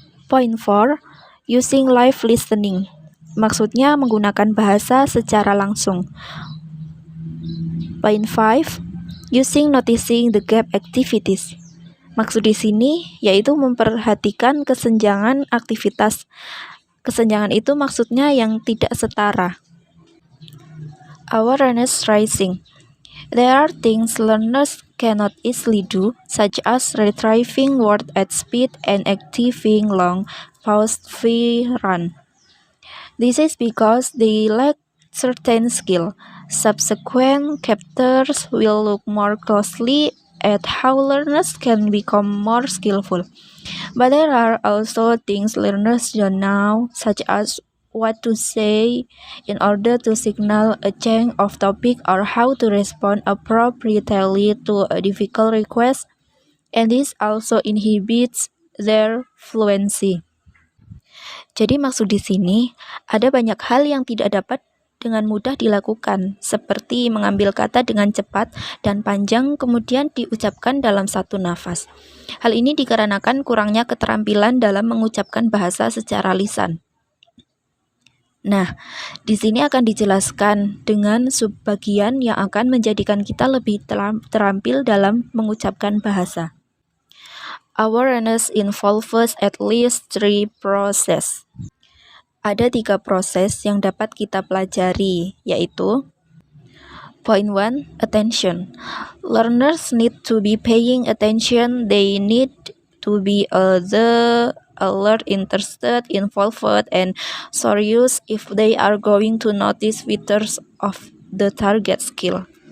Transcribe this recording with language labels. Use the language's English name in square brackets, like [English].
[English] Point 4, using live listening. [Indonesian] Maksudnya menggunakan bahasa secara langsung. [English] Point 5, using noticing the gap activities. [Indonesian] Maksud di sini yaitu memperhatikan kesenjangan aktivitas. Kesenjangan itu maksudnya yang tidak setara. [English] Awareness raising. There are things learners cannot easily do, such as retrieving words at speed and activating long paused free run. This is because they lack certain skill. Subsequent chapters will look more closely at how learners can become more skillful. But there are also things learners don't know, such as what to say in order to signal a change of topic or how to respond appropriately to a difficult request, and this also inhibits their fluency. [Indonesian] Jadi maksud di sini ada banyak hal yang tidak dapat dengan mudah dilakukan, seperti mengambil kata dengan cepat dan panjang kemudian diucapkan dalam satu nafas. Hal ini dikarenakan kurangnya keterampilan dalam mengucapkan bahasa secara lisan. Nah, di sini akan dijelaskan dengan subbagian yang akan menjadikan kita lebih terampil dalam mengucapkan bahasa. [English] Awareness involves at least 3 processes. [Indonesian] Ada 3 proses yang dapat kita pelajari, yaitu [English] Point 1, attention. Learners need to be paying attention. They need to be alert, interested, involved, and serious if they are going to notice features of the target skill.